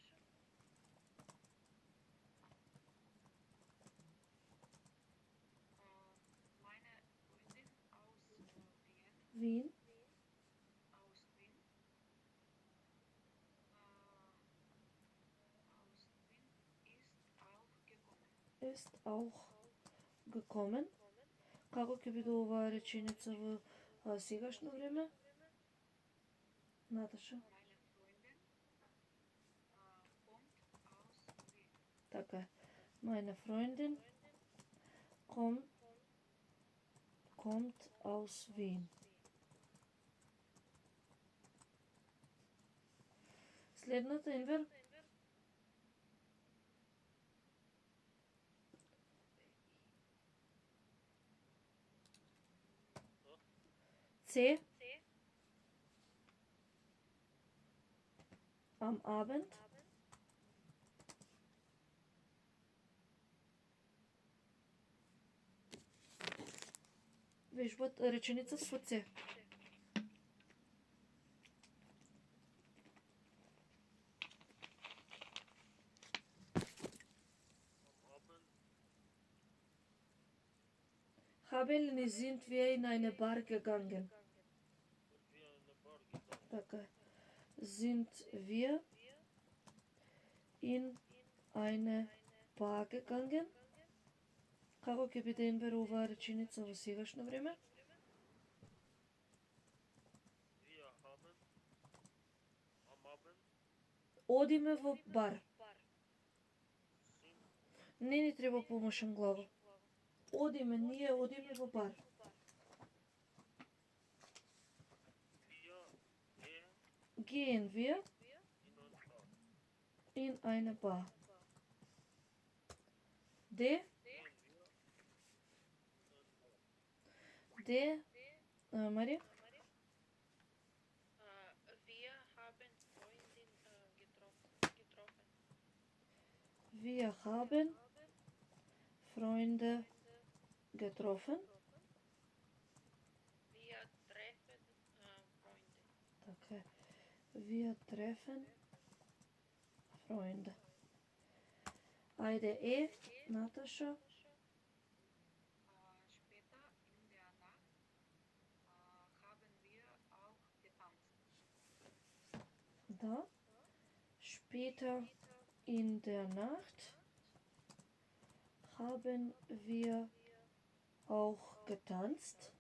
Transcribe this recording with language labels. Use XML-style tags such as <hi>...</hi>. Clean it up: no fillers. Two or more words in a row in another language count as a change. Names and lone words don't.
<de>Meine Freundin aus Wien, Wien aus Wien, ist auch gekommen.</de> <mk>Како ќе биде оваа реченица во сегашно време? Наташа.</mk> <de>meine Freundin kommt aus Wien.</de> <mk>Така е.</mk> <de>Meine Freundin kommt aus Wien.</de> <mk>Следната Инвер.</mk> <de>C. Am Abend.</de> <mk>Виж, вот реченица со C.</mk> <de>Am Abend Haben sind wir in eine Bar gegangen. sind wir in eine Bar gegangen.</de> <mk>Така е.</mk> <de>Sind wir in eine Bar gegangen?</de> <mk>Како ќе биде Инвер оваа реченица во сегашно време?</mk> <de>Wir haben am Abend</de> <mk>Одиме во бар.</mk> <de>sind</de> <mk>Не ни треба помошен глагол. Одиме, ние одиме во бар.</mk> <de>wir Gehen wir in eine Bar. in eine Bar. De, Gehen wir</de> <mk>de, Мари,</mk> <de>Wir haben Freundin getroffen. wir haben Freunde getroffen. Wir treffen Freunde.</de> <mk>Така е.</mk> <de>Wir treffen Freunde.</de> <mk>Ајде е, Наташа.</mk> <de>Später in der Nacht haben wir auch getanzt. Da. Später in der Nacht haben wir auch getanzt.</de>